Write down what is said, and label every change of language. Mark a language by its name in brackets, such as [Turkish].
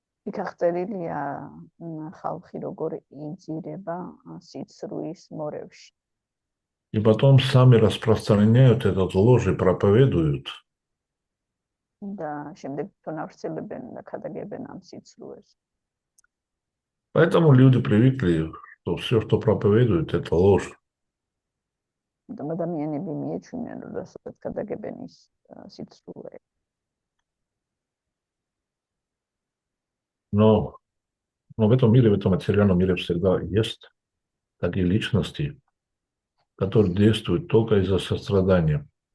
[Georgian] იქ აღწერილია ხალხი როგორ იძირება სიცრუის მორევში. [Russian] И потом сами распространяют этот ложь и проповедуют. [Georgian] და შემდეგ თვითონ ავრცელებენ და ქადაგებენ ამ სიცრუეს. [Russian] Поэтому люди привыкли, что все, что проповедуют, это ложь. [Georgian] და ადამიანები მიეჩვენენ, რომ ქადაგებენ ის სიცრუე. [Russian] Но в этом мире, в этом материальном мире всегда есть такие личности, которые действуют только из-за сострадания.